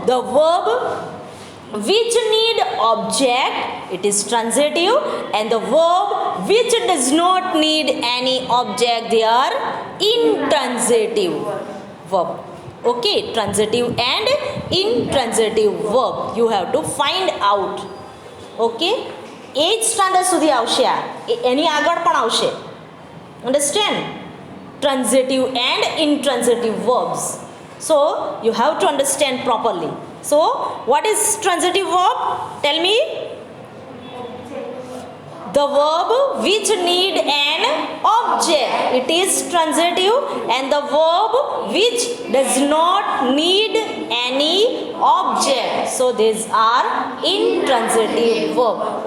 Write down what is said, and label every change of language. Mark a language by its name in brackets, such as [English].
[English] The verb which need object, it is transitive, and the verb which does not need any object, they are intransitive verb. Okay, transitive and intransitive verb you have to find out. [Gujarati] Okay, 8th standard સુધી આવશે આ, એની આગળ પણ આવશે. [English] Understand? Transitive and intransitive verbs. So you have to understand properly. So what is transitive verb? Tell me. The verb which need an object, it is transitive, and the verb which does not need any object, so these are intransitive verb.